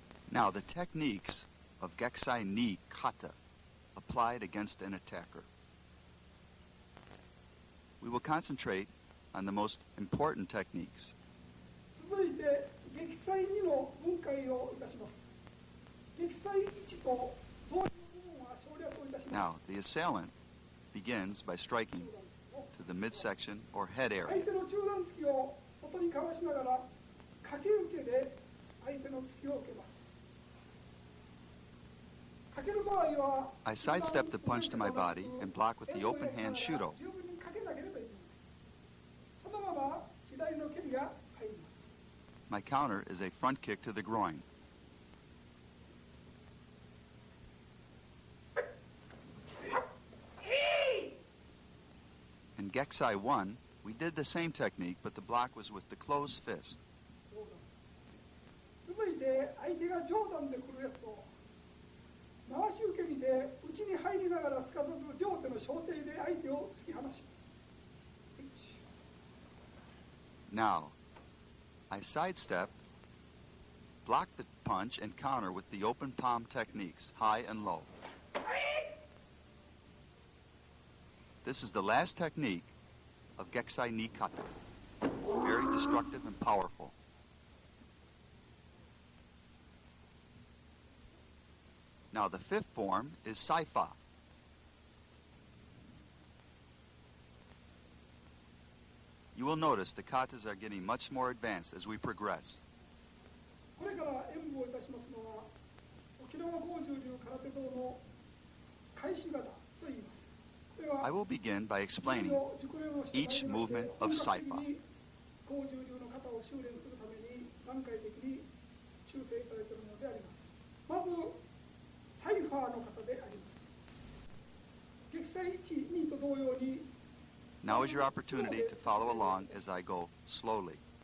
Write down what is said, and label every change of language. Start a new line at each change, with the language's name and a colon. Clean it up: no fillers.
English: Now, the techniques of Geksai ni kata applied against an attacker. We will concentrate on the most important techniques.
Japanese: 続いて撃砕2の分解をいたします。撃砕1と同時の部分は省略をいたします。
English: Now, the assailant begins by striking to the midsection or head
Japanese: 相
English: area.
Japanese: 手の中段突きを外にかわしながらかけ受けで相手の突きを受けます。かける場合は
English: I sidestep the punch to my body and block with the open hand shudo.
Japanese: 十分にかけなければいけない。そのまま左の蹴りが入ります。
English: My counter is a front kick to the groin. In Geksai 1, we did the same technique, but the block was with the closed fist.
Japanese: 続いて相手が上段で来るやつを回し受け身で内に入りながらすかさず両手の小手で相手を突き放します。
English: Now, I sidestep, block the punch, and counter with the open palm techniques, high and low. This is the last technique of Geksai ni kata. Very destructive and powerful. Now, the fifth form is Saifa. You will notice the katas are getting much more advanced as we progress.
Japanese: これから演舞をいたしますのは沖縄豪州流空手道の開始型と言います。これは
English: I will begin by explaining each movement of Saifa.
Japanese: 豪州流の型を修練するために段階的に修正されているものであります。まずサイファーの型であります。撃砕1、2と同様に
English: Now is your opportunity to follow along as I go slowly.